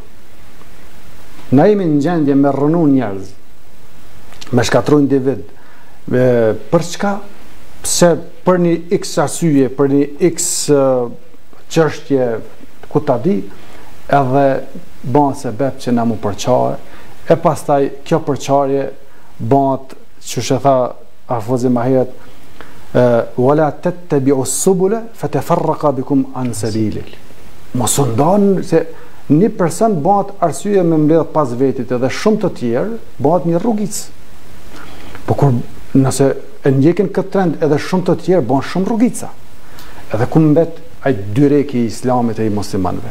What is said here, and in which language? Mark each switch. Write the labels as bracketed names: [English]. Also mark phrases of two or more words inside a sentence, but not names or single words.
[Albanian] Na jemi në gjendje me rënu njerëz, me shkatru individ, për çka? Pse për një x arsye, për një x çështje ku ta di, edhe bën sebeb që na mu përçare, e pastaj kjo përçarje bëhet, çush e tha Afozi më herët, [Arabic] ولا تتبعوا السبل فتفرق بكم عن سبيله. [Albanian] Mos u ndani se një person bëhet arsye me mbledh pas vetit edhe shumë të tjerë bëhet një rrugicë. Po kur nëse e ndjekin këtë trend edhe shumë të tjerë bën shumë rrugica. Edhe ku mbet ai dyreki i islamit e i muslimanëve.